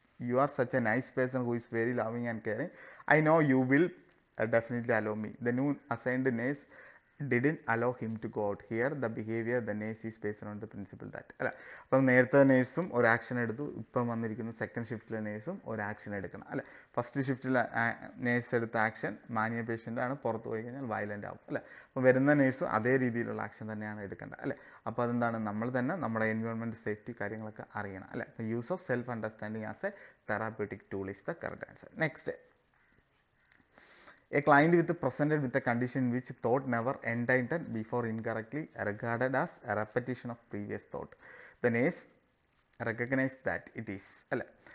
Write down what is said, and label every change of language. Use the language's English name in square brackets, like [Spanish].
[English] You are such a nice person who is very loving and caring. I know you will definitely allow me. The new assigned nurse didn't allow him to go out. Here the behavior the nurse is based on the principle that അല്ല. [Malayalam] അപ്പം നേരത്തെ നേഴ്സും ഒരു action എടുത്തു, ഇപ്പം വന്നിരിക്കുന്ന second ഷിഫ്റ്റിലെ നേഴ്സും ഒരു action എടുക്കണം അല്ലെ. ഫസ്റ്റ് ഷിഫ്റ്റിൽ നേഴ്സ് എടുത്ത ആക്ഷൻ മാനിയ പേഷ്യൻ്റ് ആണ്, പുറത്ത് പോയി കഴിഞ്ഞാൽ വയലൻ്റ് ആവും അല്ലെ. അപ്പോൾ വരുന്ന നേഴ്സും അതേ രീതിയിലുള്ള ആക്ഷൻ തന്നെയാണ് എടുക്കേണ്ടത് അല്ലെ. അപ്പോൾ അതെന്താണ്, നമ്മൾ തന്നെ നമ്മുടെ എൻവയോൺമെൻറ്റ് സേഫ്റ്റി കാര്യങ്ങളൊക്കെ അറിയണം അല്ലെ. [English] അപ്പോൾ use of self understanding as a therapeutic tool is the correct answer. Next, a client presented with a condition which thought never entered before incorrectly regarded as a repetition of previous thought. The nurse recognized that it is അല്ലേ.